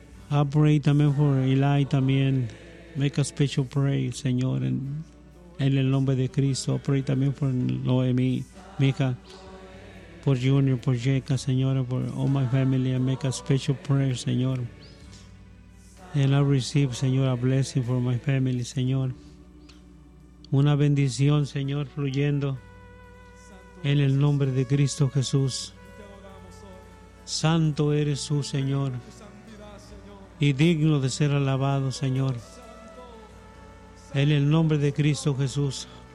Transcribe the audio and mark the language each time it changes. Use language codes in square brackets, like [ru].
[en] I pray [es] también por Eli también. [en] Make a special prayer, [es] Señor, en el nombre de Cristo. [en] Pray [es] también por Noemi, mi hija, por Junior, por Jeca, Señor, por [en] all my family. I make a special prayer, Señor. And I receive, Señor, a blessing for my family, Señor. [es] Una bendición, Señor, fluyendo en el nombre de Cristo Jesús. Santo eres tú, Señor, y digno de ser alabado, Señor. En el nombre de Cristo Jesús.